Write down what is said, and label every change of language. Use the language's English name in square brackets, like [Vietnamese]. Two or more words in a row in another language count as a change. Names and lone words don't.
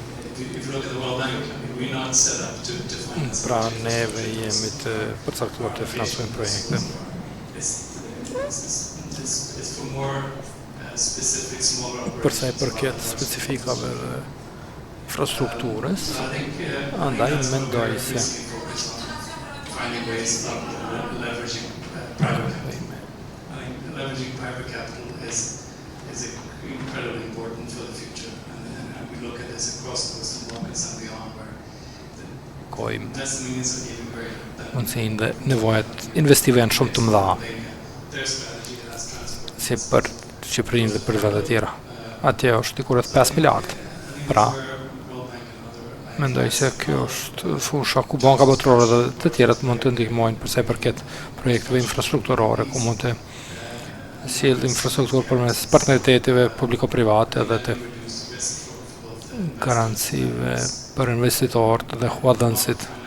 [Albanian] Pra neve jemi të përcaktuar të financojmë projekte. Përsa I përket specifikave dhe infrastrukturës, andaj mendoj se [English] incredibly important for the future, and we look at this across the Western Balkans and beyond, where investment is even greater. [Albanian] Mundësinë dhe nevojat investive janë shumë të mëdha, si për Shqipërinë dhe për vende të tjera. Atje është diku rreth 5 miliard. Pra, mendoj se kjo është fusha ku Banka Botërore dhe të tjerët mund të ndihmojnë përsa I përket projekteve infrastrukturore, ku mund të sjellë infrastrukturë përmes partneriteteve publiko-private dhe të garancive për investitorët dhe huadhënësit.